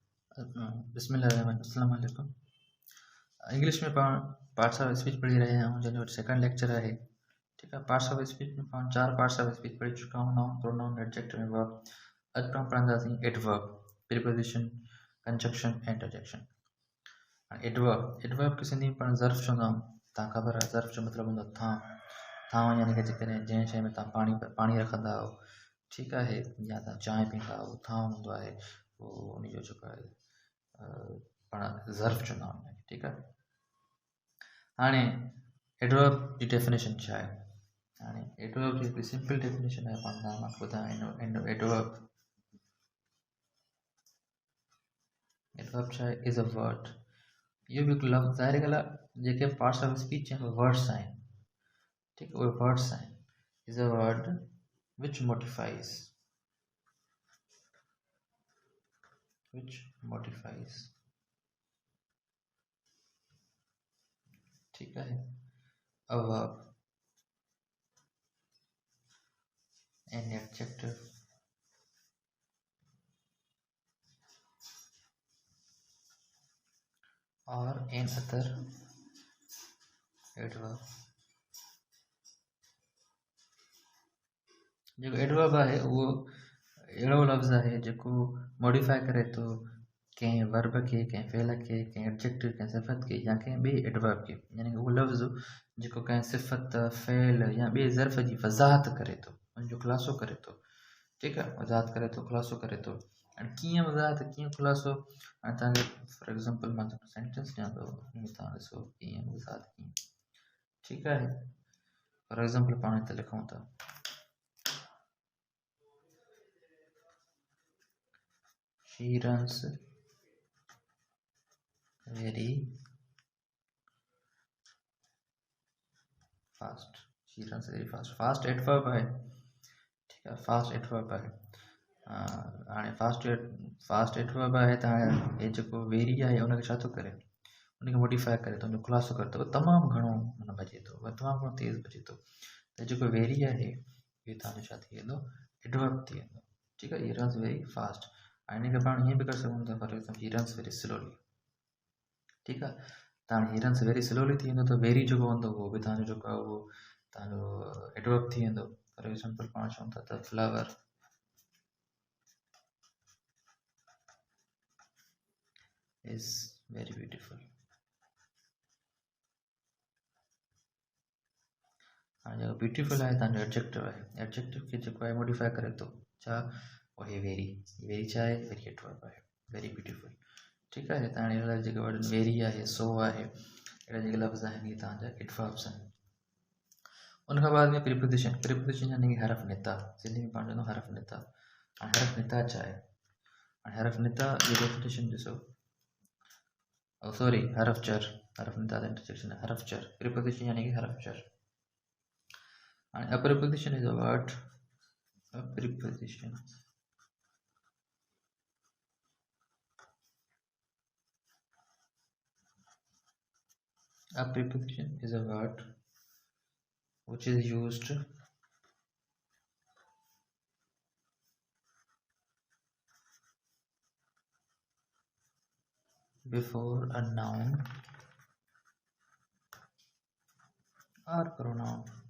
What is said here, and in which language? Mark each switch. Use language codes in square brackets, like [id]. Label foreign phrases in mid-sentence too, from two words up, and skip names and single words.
[ar] السلام علیکم. [sd] इंग्लिश में पाण [en] parts of speech [sd] पढ़ी रहे हैं जो [en] second lecture [sd] है। ठीक है, [en] parts of speech [sd] में पाण 4 [en] parts of speech [sd] पढ़ी चुका हूँ। [en] noun, pronoun, adjective and verb. [sd] अॼु पाण पढ़ंदासीं [en] adverb, preposition, conjunction [sd] ऐं इंटरजेक्शन। एडवर्ब खे सिंधी में पाण ज़र्फ़ चवंदा आहियूं। तव्हां ख़बर आहे ज़र्फ़ जो मतिलबु हूंदो आहे थांव यानी कि जेकॾहिं जंहिं शइ में तव्हां पाणी रखंदा आहियो, ठीकु आहे, या तव्हां चांहि पींदा आहियो, थांव हूंदो आहे, पोइ उनजो जेको आहे पाण ज़र्फ़ चवंदा आहियूं। ठीकु आहे, हाणे एडवर्ब जी डेफिनेशन छा आहे? हाणे एडवर्ब जी हिकिड़ी [en] simple definition [sd] आहे, पाण तव्हांखे ॿुधायां। एडवर्ब छा आहे? [en] is a word. [sd] इहो बि हिकु लफ़्ज़, ज़ाहिर ॻाल्हि आहे, जेके [en] parts of speech [sd] आहिनि उहे वर्ड्स आहिनि। ठीकु आहे, उहे वर्ड्स आहिनि। [en] is a word which modifies, [sd] ठीकु आहे, [en] a verb, an adjective, or an other adverb. [sd] जेको एडवर्ब आहे उहो अहिड़ो लफ़्ज़ आहे जेको मॉडिफाई करे थो कंहिं वर्ब खे, कंहिं फ़ेल खे, कंहिं एडजेक्टिव, कंहिं सिफ़त खे, या कंहिं ॿिए एडवर्ब खे। यानी कि उहो लफ़्ज़ जेको कंहिं सिफ़त, फ़ेल या ॿिए ज़र्फ़ जी वज़ाहत करे थो, उनजो ख़ुलासो करे थो। ठीकु आहे, वज़ाहत करे थो, ख़ुलासो करे थो। हाणे कीअं वज़ाहत, कीअं ख़ुलासो? हाणे तव्हांखे [en] for example [sd] मां सेंटेंस ॾियां थो, उनमें तव्हां ॾिसो कीअं वज़ाहत कीअं। ठीकु आहे, [en] for example [sd] पाण हिते लिखूं था, [en] she runs very fast. she runs very fast. fast adverb [sd] आहे। ठीकु आहे, [en] fast adverb [sd] आहे। हाणे [en] fast adverb [sd] आहे त हाणे हे जेको वेरी आहे उनखे छा थो करे? उनखे मोडिफाई करे थो, उनजो ख़ुलासो करे थो, तमामु घणो माना भॼे थो, तमामु घणो तेज़ भॼे थो। त जेको वेरी आहे इहो तव्हांजो छा थी वेंदो? एडवर्ब थी वेंदो। ठीकु आहे, [en] he runs very fast. [sd] ऐं हिनखे पाण हीअं बि करे सघूं था, [en] for example he runs very slowly. [sd] ठीकु आहे, त हाणे [en] he runs very slowly [sd] थी वेंदो, त वेरी जेको हूंदो उहो बि तव्हांजो जेको आहे उहो तव्हांजो एडवर्ब थी वेंदो। [en] for example [sd] पाण चऊं था त [en] flower is very beautiful. [sd] हाणे जेको ब्यूटीफुल आहे तव्हांजो एडजेक्टिव आहे। एडजेक्टिव खे जेको आहे मॉडिफाई करे थो छा? उहो वेरी। वेरी छा आहे? वेरी एडवर्ब आहे, [en] very beautiful. [sd] ठीकु आहे, त हाणे अहिड़ा जेके वर्ड वेरी आहे, सो आहे, अहिड़ा जेके लफ़्ज़ आहिनि इहे तव्हांजा एडवर्ब्स आहिनि। उनखां बाद में प्रीपोजिशन। प्रीपोजिशन यानी कि हरफ निता, सिंधी में पाण चवंदा हरफ निता। हाणे हरफ निता छा आहे? हाणे हरफ निता जी डेफिनेशन ॾिसो, सॉरी, हरफ चर। हरफ निता त इंटरजेक्शन आहे, हरफ चर। प्रीपोजिशन यानी कि हरफ चर। [en] हाणे a preposition is a word, a preposition is a word which is used before a noun or pronoun